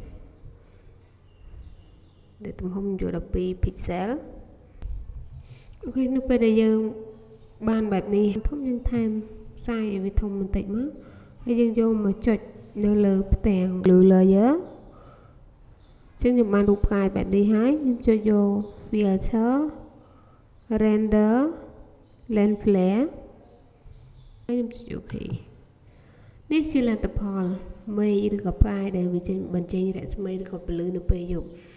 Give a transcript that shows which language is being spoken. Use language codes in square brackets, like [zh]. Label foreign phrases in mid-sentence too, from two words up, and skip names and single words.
[km] ដែលទំហំយក12 pixel អូខេនៅពេលដែលយើងបាន បែបនេះធំយើងថែមខ្សែឲ្យវាធំបន្តិចមកហើយយើងយកមកចុចនៅលើផ្ទាំង [en] blue layer [km] ចឹងខ្ញុំបានរូបផ្កាយបែបនេះហើយខ្ញុំចុចយក [en] filter render lens flare [km] ហើយខ្ញុំចុចអូខេនេះជាលទ្ធផលមេឃឬក៏ផ្កាយដែលវាបញ្ចេញរស្មីឬក៏ពន្លឺនៅពេលយប់